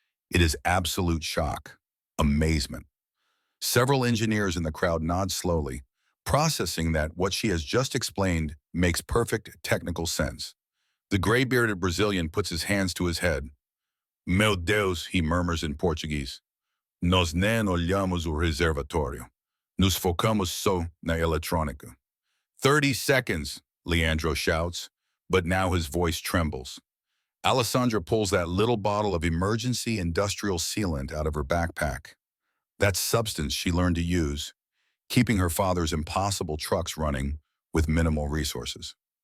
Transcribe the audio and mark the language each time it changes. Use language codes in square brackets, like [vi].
[en] It is absolute shock, amazement. Several engineers in the crowd nod slowly, processing that what she has just explained makes perfect technical sense. The gray-bearded Brazilian puts his hands to his head. [pt] Meu Deus, [en] he murmurs in Portuguese. [pt] Nós nem olhamos o reservatório. Nos focamos só na eletrônica. [en] 30 seconds, Leandro shouts, but now his voice trembles. Alessandra pulls that little bottle of emergency industrial sealant out of her backpack. That substance she learned to use, keeping her father's impossible trucks running with minimal resources.